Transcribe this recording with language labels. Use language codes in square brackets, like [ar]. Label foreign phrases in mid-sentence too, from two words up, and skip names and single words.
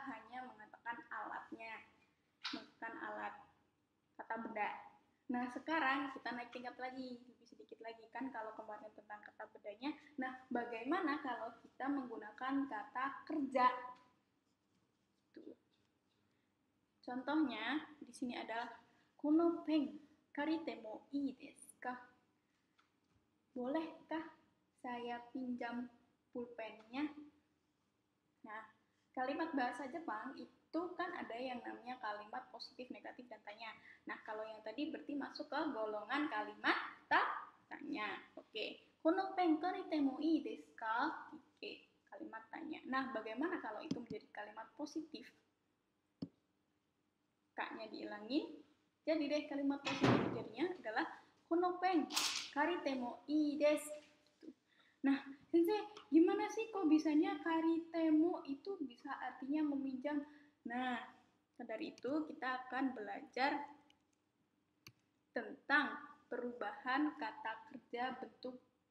[id] Hanya mengatakan alatnya, mengatakan alat kata benda. Nah, sekarang kita naik tingkat lagi, lebih sedikit lagi kan kalau kemarin tentang kata bedanya. Nah, bagaimana kalau kita menggunakan kata kerja? Tuh. Contohnya di sini adalah [ja] この ペン 借りても いいですか? [id] Bolehkah saya pinjam pulpennya? Nah, kalimat bahasa Jepang itu kan ada yang namanya kalimat positif, negatif, dan tanya. Nah, kalau yang tadi berarti masuk ke golongan kalimat tanya. Oke. [ja] このペン借りてもいいですか? [id] Oke, kalimat tanya. Nah, bagaimana kalau itu menjadi kalimat positif? K-nya dihilangin. Jadi deh kalimat positif jadinya adalah [ja] このペン借りてもいいです. [id] Nah, Sensei, gimana sih kok bisanya karitemo itu bisa artinya meminjam? Nah, dari itu kita akan belajar tentang perubahan kata kerja bentuk T.